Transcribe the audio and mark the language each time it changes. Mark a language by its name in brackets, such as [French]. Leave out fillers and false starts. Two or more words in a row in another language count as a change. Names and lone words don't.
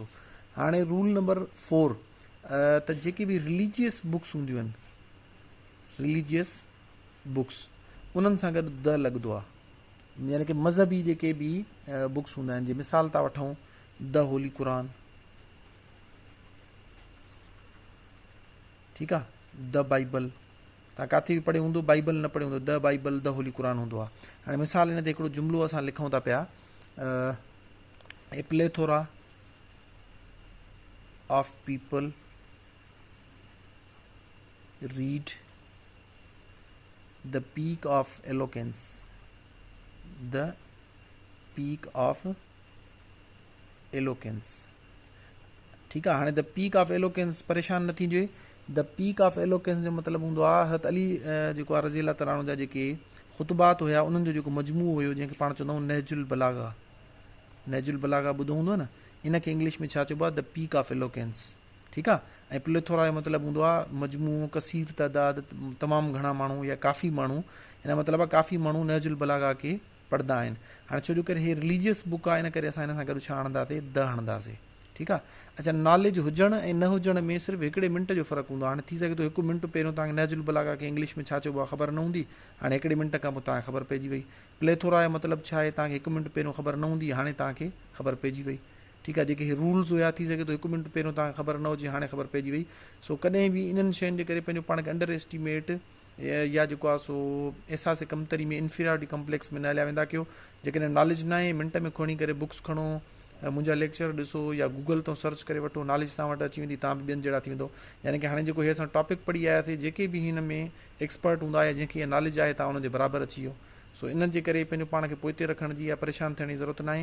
[Sindhi] हाणे [English] rule number [Sindhi] 4 त जेके बि [English] religious books [Sindhi] हूंदियूं आहिनि, [English] religious books, [Sindhi] उन्हनि सां गॾु द लॻंदो आहे। यानी कि मज़हबी जेके बि बुक्स हूंदा आहिनि, जीअं मिसाल था वठूं द होली क़ुरान, ठीकु आहे, द बाइबल। तव्हां किथे बि पढ़ियो हूंदो, बाइबल न पढ़ियो हूंदो, द बाइबल, द होली क़ुरान हूंदो आहे। हाणे मिसाल हिन ते हिकिड़ो जुमिलो असां लिखूं था पिया, [English] a plethora of people read [Sindhi] द पीक ऑफ एलोकेंस, द पीक ऑफ एलोकेंस। ठीकु आहे। हाणे द पीक ऑफ एलोकेंस परेशान न थींजे। द पीक ऑफ एलोकेंस जो मतिलबु हूंदो आहे हज़रत अली जेको आहे [Arabic] رضي الله تعالى عنه [Sindhi] जा जेके ख़ुतबात हुया, उन्हनि जो जेको मजमू हुयो, जंहिंखे पाण चवंदा आहियूं नहजुल बलागा। नहजुल बलागा ॿुधो हूंदो न, इन खे इंग्लिश में छा चइबो आहे, द पीक ऑफ एलोकेंस। ठीकु आहे। ऐं प्लेथोरा जो मतिलबु हूंदो आहे मजमू, कसीर तइदाद, तमामु घणा माण्हू या काफ़ी माण्हू। हिन मतिलबु आहे काफ़ी माण्हू नहजुल बलागा खे पढ़ंदा आहिनि। हाणे छो जो करे हे [English] religious book [Sindhi] आहे, इन करे असां हिन सां गॾु छा हणंदासीं, द हणंदासीं। ठीकु आहे। अच्छा, नॉलेज हुजण ऐं न हुजण में सिर्फ़ु हिकिड़े मिंट जो फ़र्क़ु हूंदो आहे। हाणे थी सघे थो 1 मिंट पहिरियों तव्हांखे नहजुल बलागा खे इंग्लिश में छा चइबो आहे ख़बर न हूंदी, हाणे हिकिड़े मिंट खां पोइ तव्हांखे ख़बर पइजी वई। प्लेथोरा जो मतिलबु छा आहे, तव्हांखे 1 मिंट पहिरियों ख़बर न हूंदी, हाणे तव्हांखे ख़बर पइजी वई। ठीकु आहे। जेके हे रूल्स हुया, थी सघे थो 1 मिंट पहिरियों तव्हांखे ख़बर न हुजे, हाणे ख़बर पइजी वई। सो कॾहिं बि इन्हनि शयुनि जे करे पंहिंजो पाण खे [English] under estimate [Sindhi] या जेको आहे सो एहसास कमतरी में, [English] inferiority complex [Sindhi] में न हलिया वेंदा कयो। जेकॾहिं नॉलेज न आहे, मिंट में खणी करे बुक्स खणो, मुंहिंजा लेक्चर ॾिसो या गूगल तां सर्च करे वठो, नॉलेज तव्हां वटि अची वेंदी, तव्हां बि ॿियनि जहिड़ा थी वेंदो। यानी कि हाणे जेको हे असां टॉपिक पढ़ी आयासीं, जेके बि हिन में एक्सपर्ट हूंदा या जंहिंखे नॉलेज आहे, तव्हां हुनजे बराबरि अची वियो। सो इन जे करे पंहिंजो पाण खे पोइते रखण जी या परेशान थियण जी ज़रूरत न आहे।